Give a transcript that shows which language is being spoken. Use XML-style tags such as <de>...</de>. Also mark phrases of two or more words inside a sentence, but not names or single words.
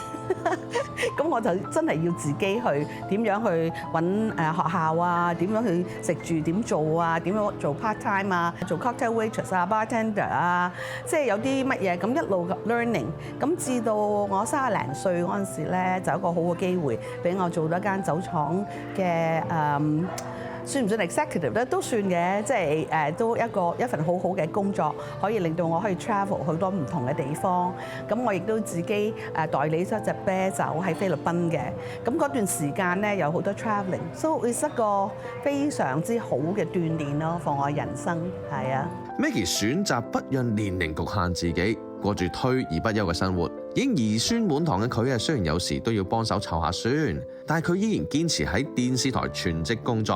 <yue>咁我就真係要自己去點樣去揾學校啊，點樣去食住點做啊，點樣做</yue> <en>part time</en> <yue>啊，做</yue> <en>cocktail waitress</en> <yue>啊 bartender 啊，即係有啲乜嘢咁一路 learning， 咁至到我30零歲嗰陣時咧，就有一個好嘅機會俾我做咗間酒廠嘅算唔算 executive 咧？都算嘅，即係都一份好好嘅工作，可以令到我可以 travel 好多唔同嘅地方。咁我亦都自己代理咗隻啤酒喺菲律賓嘅。咁嗰段時間咧有好多 travelling，</yue> <en>so it's</en> <yue>一個非常之好嘅鍛鍊咯，放我人生係啊。 Maggie 選擇不讓年齡局限自己，過住退而不休嘅生活。已經兒孫滿堂嘅佢雖然有時都要幫手湊下孫，但係佢依然堅持喺電視台全職工作。</yue>